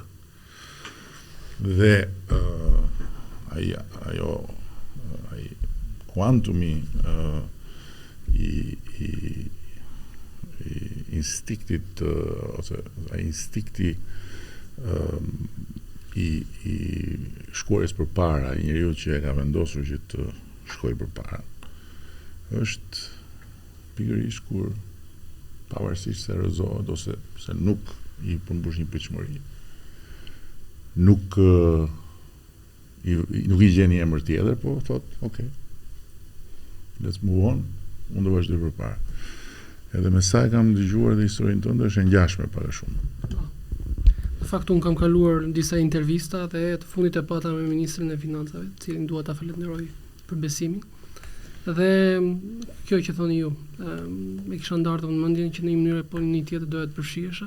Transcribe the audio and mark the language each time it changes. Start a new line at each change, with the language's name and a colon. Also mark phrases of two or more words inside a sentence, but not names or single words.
Albanian: Dhe ai kuantumi i instiktit ose ai instikti i shkuarjes përpara, i njeriu që e ka vendosur që të shkojë përpara, është pikërisht kur pavarësisht se rrëzohet ose se nuk i përmbush një pritshmëri. Nuk i gjen një emër tjetër, po thot,
English: okay, let's move on,
Albanian: unë do vazhdoj përpara. Edhe me sa e kam dëgjuar dhe historinë tënde është e ngjashme para shumë. Në fakt unë kam kaluar disa intervista dhe të fundit e pata me ministrin e financave, cilin dua ta falenderoj për besimin. Dhe kjo që thoni ju, me kisha ndarë në mendjen që në një mënyrë po një tjetër doja të përfshihesha.